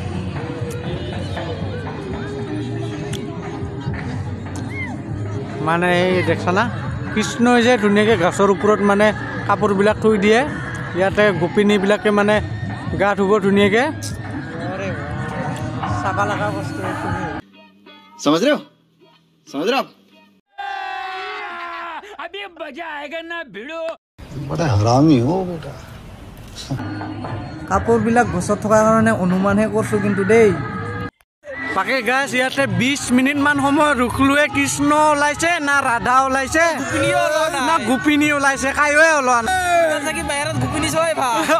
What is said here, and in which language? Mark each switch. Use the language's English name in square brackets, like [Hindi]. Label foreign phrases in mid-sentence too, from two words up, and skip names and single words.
[Assamese] মানে এই দেখা না কৃষ্ণই যে ধুনীয়াকৈ গছৰ ওপৰত মানে কাপোৰবিলাক থৈ দিয়ে ইয়াতে গোপিনীবিলাকে মানে গা ধুব ধুনীয়াকৈ চাব লগা বস্তু [Hindi] समझ रहे हो आप अभी मजा आएगा ना भिड़ो बड़ा हरामी हो बेटा [Assamese] কাপোৰবিলাক গছত থকাৰ কাৰণে অনুমানহে কৰিছোঁ কিন্তু দেই বাকী গাছ ইয়াতে 20 মিনিটমান সময় ৰখলোৱে কৃষ্ণ ওলাইছে না ৰাধা ওলাইছে না গোপিনী ওলাইছে কায়োৱে ওলোৱা নাই বাহিৰত গোপিনী চাই ভাল